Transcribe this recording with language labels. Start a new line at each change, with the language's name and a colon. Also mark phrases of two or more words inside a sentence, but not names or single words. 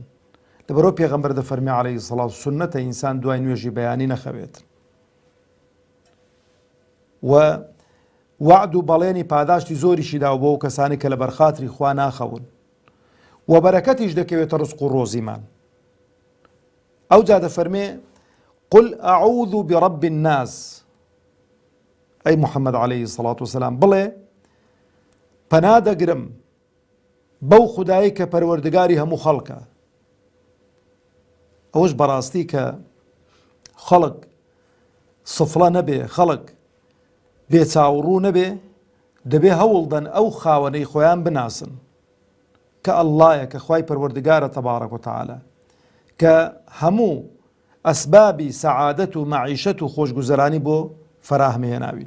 Central Kurdish: لەبەرەوە پێغەمبەر دەفەرمێ عەلەیهی السەڵات سونەتە ئینسان دوای نوێژی بەیانی نەخەوێت، و وعد و بەڵێنی پاداشتی زۆریشی داوە بۆ ئەو کەسانی کە لە بەرخاتری خوا ناخەون، و بەرەکەتیش دەکەوێتە ڕزق و ڕۆزیمان. ئەو جا دەفەرمێ
Arabic: قل أعوذ برب الناس، أي محمد عليه الصلاة والسلام
Central Kurdish: بڵێ پەنا دەگرم بەو خودایی کە پەروەردگاری هەموو خەڵکە. ئەوەش بەڕاستی کە خەڵک سفڵە نەبێ، خەڵک بێچاوڕوو نەبێ، دەبێ هەوڵدەن ئەو خاوەنەی خۆیان بناسن کە ئەڵڵایە، کە خوای پەروەردگارە
Arabic: تەبارەک وتەعالە،
Central Kurdish: کە هەموو ئەسبابی سەعادەت و مەعیشەت و خۆشگوزەرانی بۆ فەراهمهێناوین.